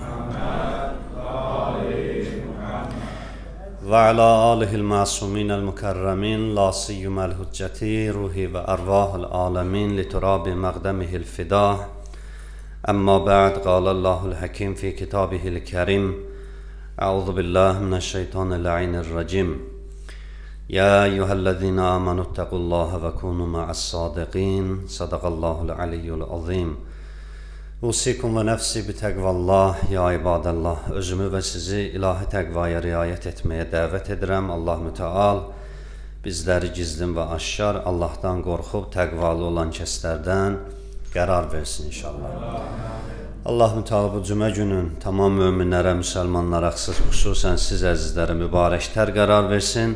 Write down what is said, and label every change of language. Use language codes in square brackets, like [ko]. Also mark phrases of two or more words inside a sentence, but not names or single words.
[ar] وعلى آله المعصومين المكرمين لا سيما الحجة روحي وأرواح العالمين لتراب مقدمه الفداء أما بعد قال الله الحكيم في كتابه الكريم أعوذ بالله من الشيطان الرجيم يا أيها الذين آمنوا اتقوا الله وكونوا مع الصادقين صدق الله العلي العظيم. أوصيكم ونفسي بتقوى الله يا عباد الله. [az] Özümü və sizi ilahi təqvaya riayət etməyə dəvət edirəm. Allah müteal bizləri gizlin və aşkar Allahdan qorxub təqvalı olan kəslərdən qərar versin inşallah. Allah müteal bu cümə günün tamam möminlərə, müsəlmanlara, xüsusən siz əzizlərə mübarəklər qərar versin.